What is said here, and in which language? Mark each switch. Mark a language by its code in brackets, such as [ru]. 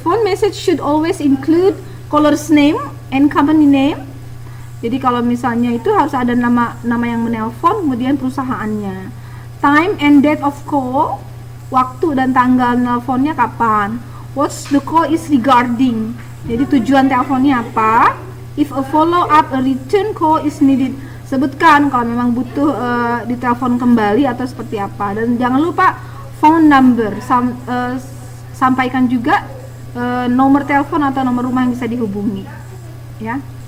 [en] Phone message should always include caller's name and company name. [id] Jadi kalau misalnya itu harus ada nama yang menelpon, kemudian perusahaannya. [en] Time and date of call, [id] waktu dan tanggal nelponnya kapan. [en] What's the call is regarding. [id] Jadi tujuan teleponnya apa. [en] If a follow up, a return call is needed. [id] Sebutkan kalau memang butuh ditelepon kembali atau seperti apa. Dan jangan lupa phone number, sampaikan juga nomor telepon atau nomor rumah yang bisa dihubungi ya.